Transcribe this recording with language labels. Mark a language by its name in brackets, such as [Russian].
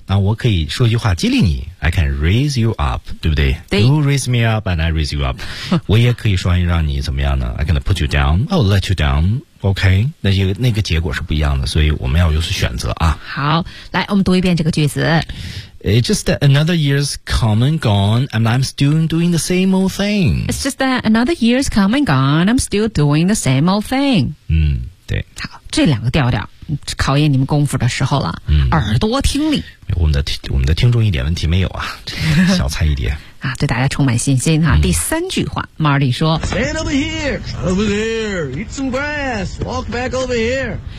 [Chinese] 那我可以说一句话激励你 ， [English] I can raise you up， [Chinese] 对不对？对 [English] ，You raise me up and I raise you up。 [Chinese] 我也可以说让你怎么样呢 [English] ？I can put you down， I'll let you down。 [Chinese] OK， 那个结果是不一样的，所以我们要有所选择啊。好，来，我们读一遍这个句子。 [English] It's just that another year's come and gone, and I'm still doing the same old thing. It's just that another year's come and gone, I'm still doing the same old thing. [Chinese] 嗯，对。好，这两个调调考验你们功夫的时候了。嗯，耳朵听力。我们的听众一点问题没有啊，小菜一碟啊，对大家充满信心哈、啊嗯。第三句话 ，Marty 说 [English] ，Stand over here, over there, eat some grass, walk back over here.